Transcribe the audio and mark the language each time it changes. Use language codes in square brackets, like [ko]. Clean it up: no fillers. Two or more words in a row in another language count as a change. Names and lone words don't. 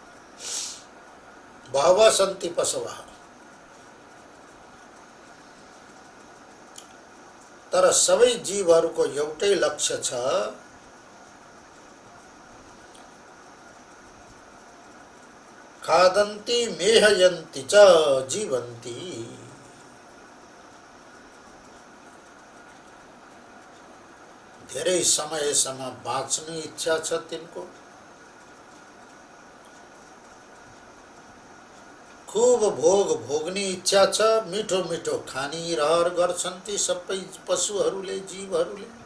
[sa] बहवः सन्ति पशवः। [ne] तर सबै जीवहरूको एउटै लक्ष्य छ, [sa] खादन्ति मेहयन्ति च जीवन्ति। [ne] धेरै समयसम्म बाँच्ने इच्छा छ तिनको, खूब भोग भोग्ने इच्छा छ, मिठो मिठो खानी रहर गर्छन् ती सबै पशुहरूले, जीवहरूले।